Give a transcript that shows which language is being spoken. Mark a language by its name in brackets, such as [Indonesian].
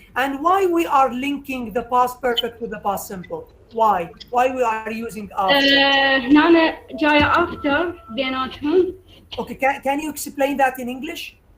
[English] And why we are linking the past perfect with the past simple? Why? Why we are using after? [Arabic] هنا جاية after بيناتهم. [English] Okay, can you explain that in English?